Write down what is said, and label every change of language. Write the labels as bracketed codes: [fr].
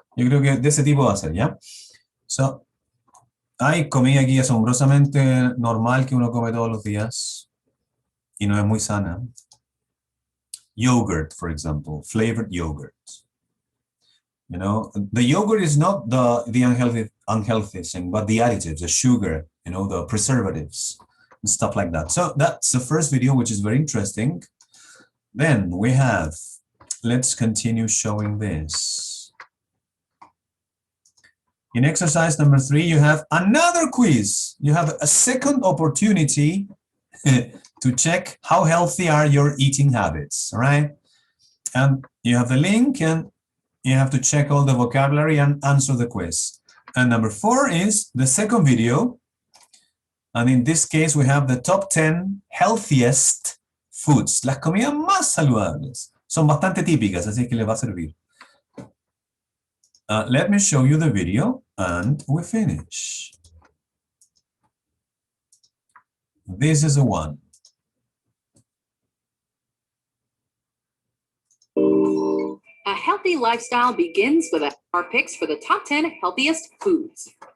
[es] Yo creo que de ese tipo va a ser, ¿ya? So, hay comida aquí asombrosamente normal que uno come todos los días y no es muy sana. [en] Yogurt, for example, flavored yogurt. You know, the yogurt is not the unhealthy thing, but the additives, the sugar, you know, the preservatives, and stuff like that. So that's the first video, which is very interesting. Then we have, let's continue showing this. In exercise number 3, you have another quiz. You have a second opportunity to check how healthy are your eating habits, all right? And you have the link and you have to check all the vocabulary and answer the quiz. And number 4 is the second video. And in this case, we have the top 10 healthiest foods. [es] Las comidas más saludables. Son bastante típicas, así que les va a servir. [en] Let me show you the video and we finish. This is the one. A healthy lifestyle begins with our picks for the top 10 healthiest foods.